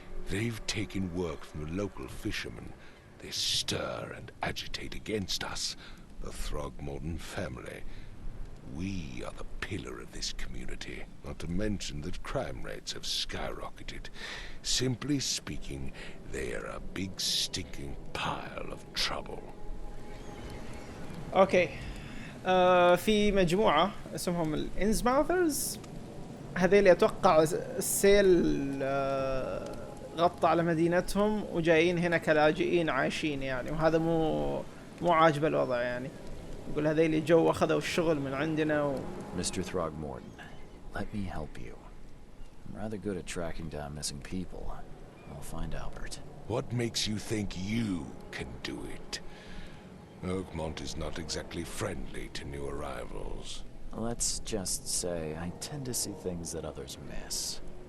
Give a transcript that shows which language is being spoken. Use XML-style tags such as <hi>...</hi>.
<en>They've taken work from the local fishermen. They stir and agitate against us, the Throgmorton family. We are the pillar of this community, not to mention that crime rates have skyrocketed. Simply speaking, they are a big stinking pile of trouble.</en> <ar>اوكي في مجموعة اسمهم الانزماوثرز. هذيل اتوقع السيل غطى على مدينتهم وجايين هنا كلاجئين عايشين يعني. وهذا مو عاجب الوضع يعني. يقول هذيل جو اخذوا الشغل من عندنا</ar> <en>Mr. Throgmorton, let me help you. I'm rather good at tracking down missing people. I'll find Albert. What makes you think you can do it? Oakmont is not exactly friendly to new arrivals. Let's just say I tend to see things that others miss.</en>